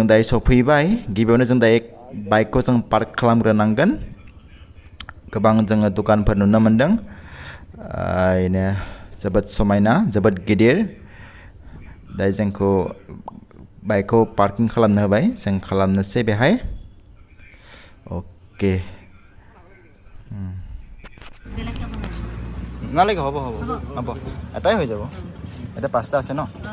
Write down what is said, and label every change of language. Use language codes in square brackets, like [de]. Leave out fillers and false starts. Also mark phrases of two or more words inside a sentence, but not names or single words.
[brx] दायो सफैबाय गिबियावनो जों दायो बाइकखौ जों पार्क खालामग्रोनांगोन गोबां जोङो दखानफोर नुनो मोन्दों बेनो जोबोद समायना जोबोद गिदिर दायो जोंखौ बाइकखौ पार्किं खालामनो होबाय जों खालामनोसै बेहाय ओके [as] নালাগে হ'ব হ'ব হ'ব এটাই হৈ যাব এটা পাঁচটা আছে ন